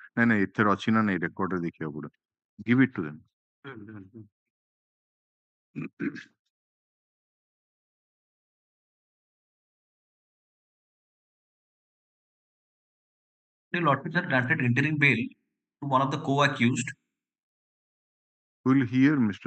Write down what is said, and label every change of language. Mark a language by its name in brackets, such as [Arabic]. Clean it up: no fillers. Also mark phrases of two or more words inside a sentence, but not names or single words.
[English] नहीं इधर अच्छी ना नहीं record रे देखिए बुड़ा. Give it to them. The lordship has granted interim bail to one of the co-accused. Will hear, Mr.